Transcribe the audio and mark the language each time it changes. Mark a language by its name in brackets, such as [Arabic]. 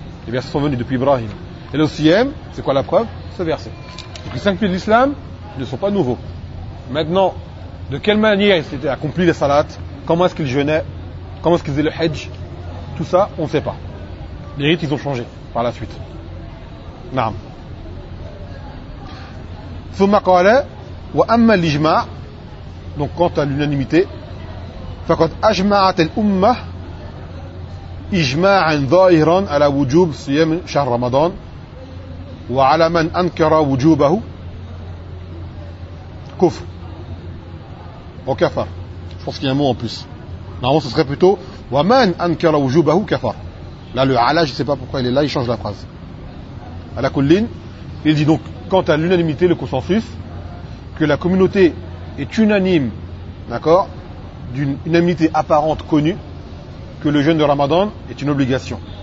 [French] Eh bien, ce sont venus depuis Ibrahim. Et le Siyam, c'est quoi la preuve? Ce verset. Donc les cinq piliers de l'islam ne sont pas nouveaux. Maintenant, de quelle manière ils étaient accomplis les salats? Comment est-ce qu'ils jeûnaient? Comment est-ce qu'ils faisaient le Hajj? Tout ça, on ne sait pas. les rites ils ont changé par la suite. Naam. [Arabic] ثم قال واما الاجماع [French] donc quant à l'unanimité [Arabic] فقد اجمعت الامه اجماعا ظاهرا على وجوب صيام شهر رمضان وعلى من انكر وجوبه كفر او كفر. [French] Je pense qu'il y a un mot en plus. Normalement, ce serait plutôt [Arabic] Waman ankara wujubahu kafar. [French] Là, le ala, je ne sais pas pourquoi il est là, il change la phrase. [Arabic] Ala kullin, [French] il dit donc, quant à l'unanimité, le consensus, que la communauté est unanime, d'accord, d'une unanimité apparente connue, que le jeûne de Ramadan est une obligation.